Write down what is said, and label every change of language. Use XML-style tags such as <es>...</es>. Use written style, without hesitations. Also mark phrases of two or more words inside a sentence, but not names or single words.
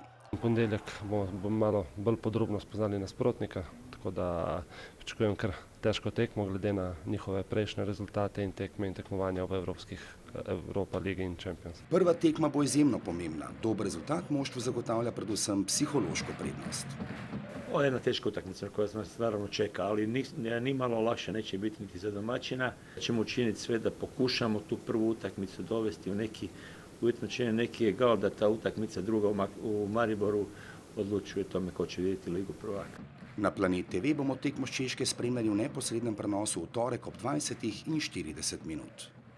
<sl>V ponedeljek bomo malo bolj podrobno spoznali nasprotnika, tako da pričakujem kar težko tekmo glede na njihove prejšnje rezultate in tekme in tekmovanja v Europa ligi in Champions. Prva tekma bo izjemno pomembna. Dober rezultat moštvu zagotavlja predvsem psihološko prednost.</sl> <hr>Ovo je jedna teška utakmica koja nas naravno čeka, ali ni malo lakše neće biti niti za domaćina. Ćemo učiniti sve da pokušamo tu prvu utakmicu dovesti u neki uvjetno činjenje, neki je gal da ta utakmica druga u Mariboru odlučuje tome ko će vidjeti Ligu prvaka.</hr> <sl>Na Planet TV bomo tekmo s Češke spremljali v neposrednem prenosu v torek ob 20:40.</sl>